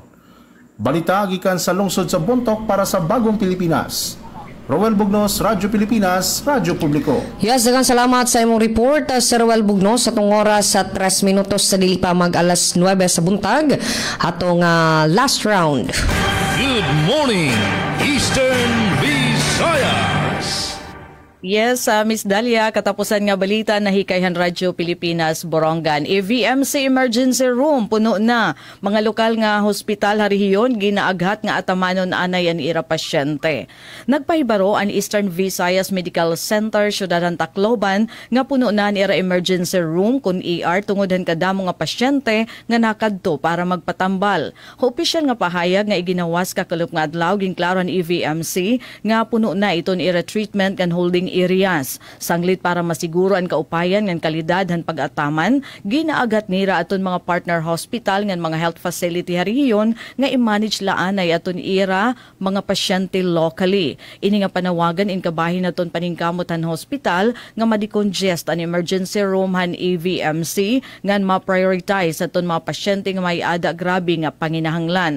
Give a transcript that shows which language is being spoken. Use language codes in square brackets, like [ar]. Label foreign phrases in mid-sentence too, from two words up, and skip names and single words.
[ceb] Balita gikan sa lungsod sa Bontoc para sa Bagong Pilipinas. Roel Bugnos, Radyo Pilipinas, Radyo Publiko. Yes, daghang salamat sa imong report, Sir Roel Bugnos. Atong oras sa 3 minutos sa dili pa mag alas 9 sa buntag. Atong last round. [en] Good morning, Eastern Visayas! [war] Yes, Miss Dalia, katapusan nga balita na hikayhan Radyo Pilipinas, Borongan. EVMC [en] Emergency Room, [war] puno na. Mga lokal nga hospital harihiyon, ginaaghat nga atamanon anay ang ira pasyente. Nagpahibaro ang Eastern Visayas Medical Center, Syudadan Tacloban, nga puno na ang ira [en] emergency room [war] kun ER tungodan kadamo nga pasyente nga nakadto para magpatambal. Opisyal nga pahayag nga iginawas kakalop nga adlaw ginklaro ang EVMC nga puno na iton ira [en] treatment and holding areas. [war] Sanglit para masiguro ang kaupayan ng kalidad han pag-ataman, ginaagat nira aton mga [en] partner hospital [war] ng mga [en] health facility [war] harihiyon nga i-manage laanay aton ira mga pasyente locally. Ini nga panawagan in kabahin aton paningkamutan hospital nga madicongest ang [en] emergency room [war] han EVMC nga ma-prioritize aton mga pasyente nga may ada grabe nga panginahanglan.